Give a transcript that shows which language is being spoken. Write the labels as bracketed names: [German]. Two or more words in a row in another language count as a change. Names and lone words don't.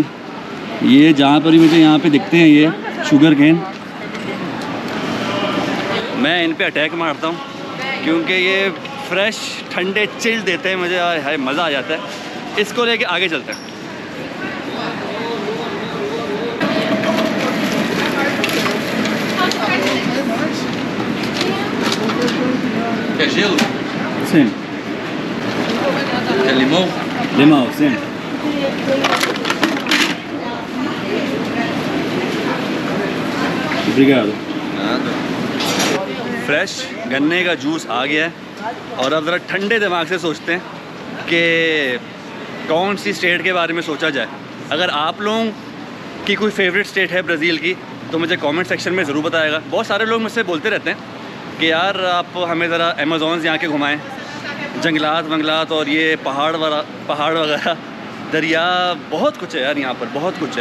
[Urdu] یہ جہاں پر ہی مجھے یہاں پہ دکھتے ہیں یہ [English] sugar cane, [Urdu] میں ان پہ اٹیک مارتا ہوں کیونکہ یہ فریش ٹھنڈے چل دیتے ہیں مجھے، ہائے مزہ آ جاتا ہے. اس کو لے کے آگے چلتے ہیں. Sim. [Portuguese] É limão? Limão, sim. Obrigado. Nada. [Urdu] فریش گنے کا جوس آ گیا ہے اور اب ذرا ٹھنڈے دماغ سے سوچتے ہیں کہ کون سی اسٹیٹ کے بارے میں سوچا جائے. اگر آپ لوگوں کی کوئی [English] favorite state [Urdu] ہے برازیل کی تو مجھے [English] comment section [Urdu] میں ضرور بتائیے گا. بہت سارے لوگ مجھ سے بولتے رہتے ہیں کہ یار آپ ہمیں ذرا ایمیزونز یہاں کے گھمائیں، جنگلات ونگلات اور یہ پہاڑ وغیرہ، دریا، بہت کچھ ہے یار یہاں پر، بہت کچھ ہے.